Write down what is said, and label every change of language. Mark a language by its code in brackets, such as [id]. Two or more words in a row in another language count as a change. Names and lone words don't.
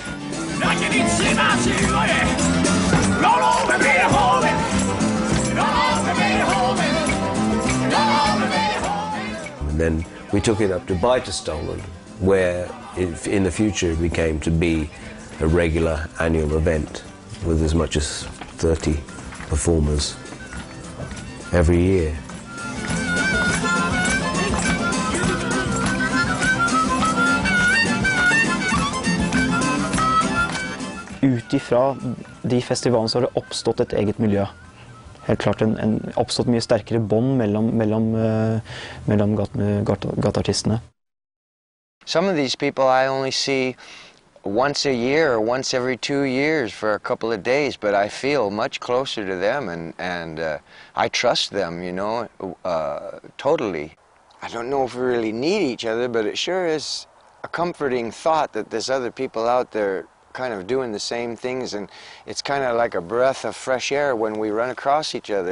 [en] And then we took it up to Beitestollen, where in the future it became to be a regular annual event with as much as 30 performers every year. [no] Utifra de festivalene så har det oppstått et eget miljø. Helt klart oppstått mye sterkere bånd mellom gateartistene. [en] Some of these people I only see once a year or once every 2 years for a couple of days, but I feel much closer to them, and I trust them, you know, totally. I don't know if we really need each other, but it sure is a comforting thought that there's other people out there kind of doing the same things, and it's kind of like a breath of fresh air when we run across each other.